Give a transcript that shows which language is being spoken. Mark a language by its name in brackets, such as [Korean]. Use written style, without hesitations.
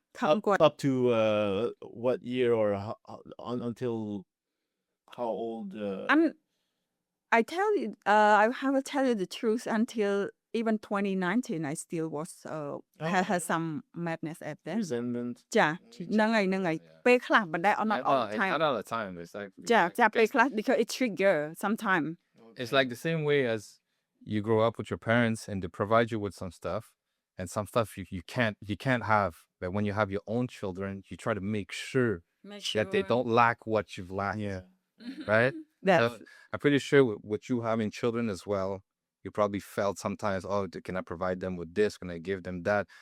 [Khmer] ខឹងគាត់ [English] Up to what year or until how old? And I tell you, I have to tell you the truth. Until even 2019, I still was had some madness at them. Resentment. [Khmer] ចាហ្នឹងហើយពេលខ្លះបណ្ដែ [English] not all the time Not all the time. It's like [Khmer] ចាពេលខ្លះ [English] because it trigger sometime. it's like the same way as you grow up with your parents and they provide you with some stuff, and some stuff you can't have. But when you have your own children, you try to make sure that they don't lack what you've lacked. Yeah. Right? That So I'm pretty sure with you having children as well, you probably felt sometimes, oh, can I provide them with this? Can I give them that?